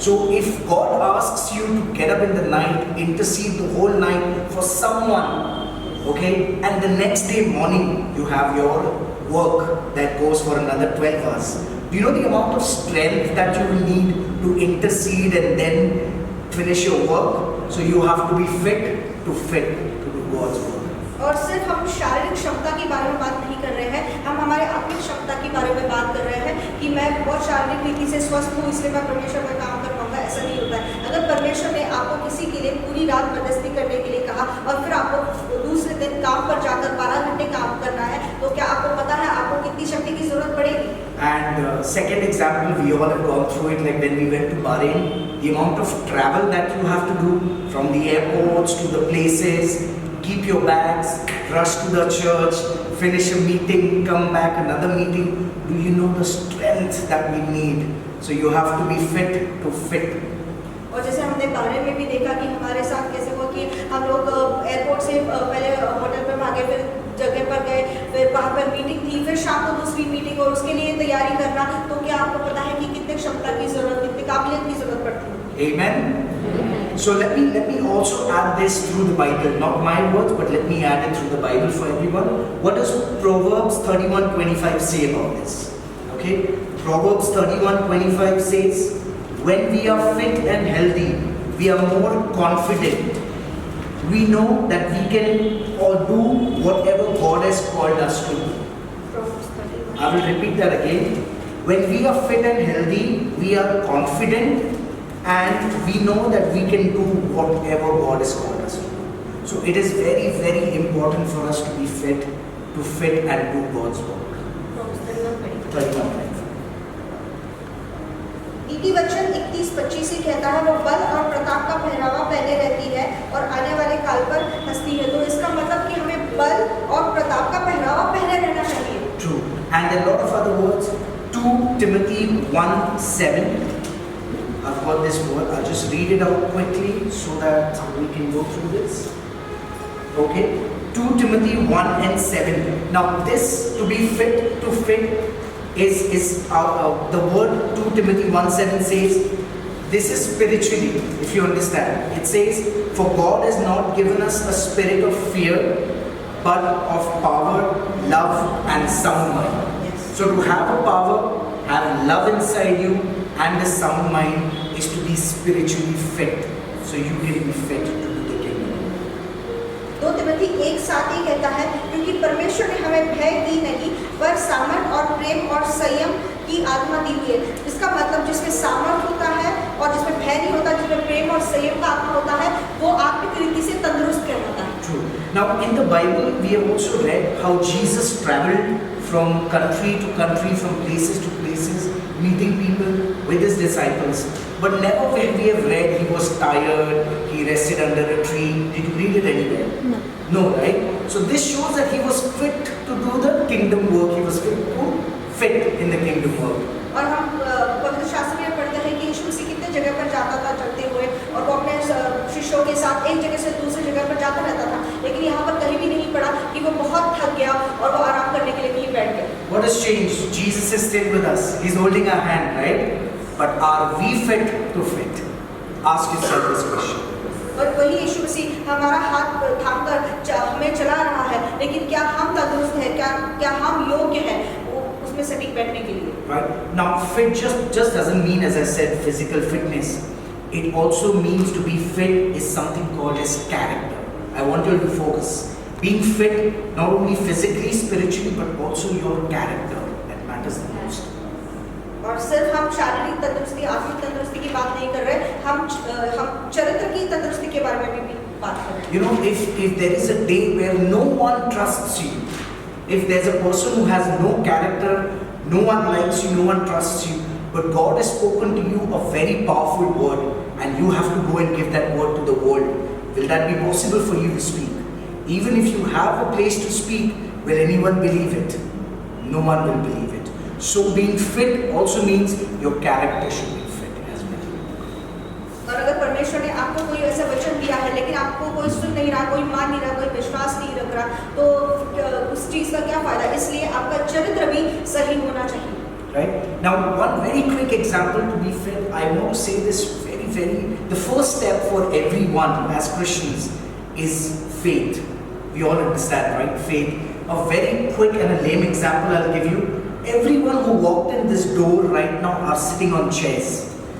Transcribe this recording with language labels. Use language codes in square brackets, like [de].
[en] So if God asks you to get up in the night, intercede the whole night for someone, okay, and the next day morning you have your work that goes for another 12 hours. Do you know the amount of strength that you will need to intercede and then finish your work? So you have to be fit to do God's work. [hi] और सिर्फ हम शारीरिक क्षमता के बारे में बात नहीं कर रहे हैं, हम हमारे आत्मिक क्षमता के बारे में बात कर रहे हैं कि मैं बहुत शारीरिक रीति से स्वस्थ हूँ इसलिए मैं परमेश्वर का काम कर पाऊंगा। ऐसा नहीं होता है। अगर परमेश्वर ने आपको किसी के लिए पूरी रात मध्यस्थी करने के लिए कहा और फिर आपको दूसरे दिन काम पर जाकर 12 घंटे काम करना है, तो क्या आपको पता है आपको कितनी शक्ति की जरूरत पड़ेगी? [en] And second example, we all have gone through it, like when we went to Bahrain, the amount of travel that you have to do from the airports to the places, keep your bags, rush to the church, finish a meeting, come back, another meeting. Do you know the strength that we need? So you have to be fit to fit. [hi] और जैसे हमने Bahrain में भी देखा कि हमारे साथ कैसे हुआ कि हम लोग एयरपोर्ट से पहले होटल पर भागे, फिर जगह पर गए, फिर वहाँ पर मीटिंग थी, फिर शाम को दूसरी मीटिंग और उसके लिए तैयारी करना। तो क्या आपको पता है कि कितने क्षमता की जरूरत, कितनी काबिलियत की जरूरत पड़ती है? [en] Amen. So let me also add this through the Bible, not my words, but let me add it through the Bible for everyone. What does Proverbs 31:25 say about this? Okay, Proverbs 31:25 says, when we are fit and healthy, we are more confident. We know that we can all do whatever God has called us to do. I will repeat that again. When we are fit and healthy, we are confident and we know that we can do whatever God has called us to do. So it is very, very important for us to be fit and do God's work. 31:25. [hi] नीति वचन 31:25 ही कहता है, वो बल और प्रताप का पहरावा पहने रहती है और आने वाले काल पर हंसती है। तो इसका मतलब कि हमें बल और प्रताप का पहरावा पहने रहना चाहिए। [en] True. And a lot of other words. 2 Timothy 1:7. I've got this word. I'll just read it out quickly so that we can go through this. Okay. 2 Timothy 1:7. Now this, to be fit to fit, is the word 2 Timothy 1:7 says, this is spiritually, if you understand. It says, for God has not given us a spirit of fear, but of power, love and sound mind. So to have a power, have love inside you and a sound mind is to be spiritually fit. So you can be fit to do the kingdom. [hi] 2 Timothy 1:7 ही कहता है, क्योंकि परमेश्वर ने हमें भय दी नहीं पर सामर्थ और प्रेम और संयम की आत्मा दी हुई है। इसका मतलब जिसमें सामर्थ होता है और जिसमें भय नहीं होता, जिसमें प्रेम और संयम का आत्मा होता है, वो आत्मिक रीति से तंदुरुस्त कहलाता है। [en] True. Now in the Bible we have also read how Jesus traveled from country to country, from places to places, meeting people with his disciples. But never when we have read he was tired, he rested under a tree. Did you read it anywhere? No. No, right? So this shows that he was fit to do the kingdom work. He was fit in the kingdom work. [hi] और हम पवित्र शास्त्र में पढ़ते हैं कि यीशु मसीह कितने जगह पर जाता था चलते हुए, और वो अपने शिष्यों के साथ एक जगह से दूसरी जगह पर जाता रहता था। लेकिन यहाँ पर कहीं भी नहीं पड़ा कि वो बहुत थक गया और वो आराम करने के लिए कहीं [en] What has changed? Jesus is still with us. He's holding our hand, right? But are we fit to fit? Ask yourself this question. [hi] और वही यीशु मसीह हमारा हाथ थाम कर हमें चला रहा है, लेकिन क्या हम तंदुरुस्त हैं, क्या हम योग्य हैं उसमें सटीक बैठने के लिए? [en] Right? Now, fit just doesn't mean, as I said, physical fitness. It also means to be fit is something called as character. I want you to focus. Being fit, not only physically, spiritually, but also your character. That matters the most. [hi] और सिर्फ हम शारीरिक तंदुरुस्ती, आत्मिक तंदुरुस्ती की बात नहीं कर रहे, हम चरित्र की तंदुरुस्ती के बारे में भी बात कर रहे हैं। [en] You know, if there is a day where no one trusts you, if there's a person who has no character, no one likes you, no one trusts you, but God has spoken to you a very powerful word, and you have to go and give that word to the world, will that be possible for you to speak? Even if you have a place to speak, will anyone believe it? No one will believe it. So being fit also means your character should be fit as well. [hi] और अगर परमेश्वर ने आपको कोई ऐसा वचन दिया है, लेकिन आपको कोई सुन नहीं रहा, कोई मान नहीं रहा, कोई विश्वास नहीं रख रहा, तो उस चीज का क्या फायदा? इसलिए आपका चरित्र भी सही होना चाहिए। [en] Right? Now, one very quick example to be fit, I want to say this the first step for everyone as Christians is faith. We all understand, right? Faith. A very quick and a lame example I'll give you. Everyone who walked in this door right now are sitting on chairs.